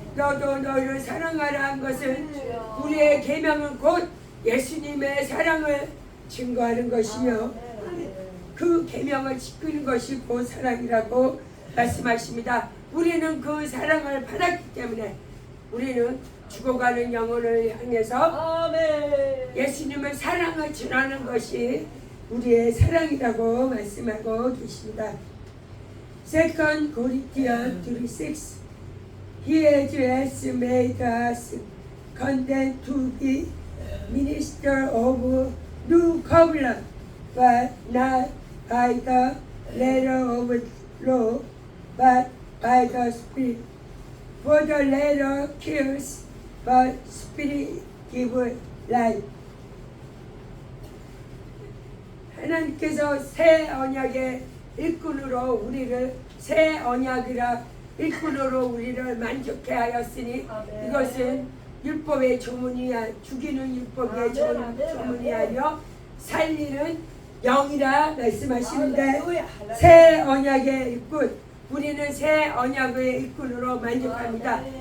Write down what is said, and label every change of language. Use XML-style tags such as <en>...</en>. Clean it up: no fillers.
<ko>너도 너를 사랑하라 한 것은 우리의 계명은 곧 예수님의 사랑을 증거하는 것이며 그 계명을 지키는 것이 곧 사랑이라고 말씀하십니다. 우리는 그 사랑을 받았기 때문에 우리는 죽어가는 영혼을 향해서 예수님의 사랑을 전하는 것이 우리의 사랑이라고 말씀하고 계십니다.</ko> <en>2 Corinthians 3:6 He has made us content to be minister of new covenant, but not by the letter of law, but by the Spirit. For the letter kills, but Spirit gives life.</en> <ko>하나님께서 새 언약의 일꾼으로 우리를 새 언약이라 일꾼으로 우리를 만족해 하였으니 이것은 율법의 조문이 죽이는 율법의 조문이 아니요 살리는 영이라 말씀하시는데 새 언약의 일꾼 우리는 새 언약의 일꾼으로 만족합니다.</ko>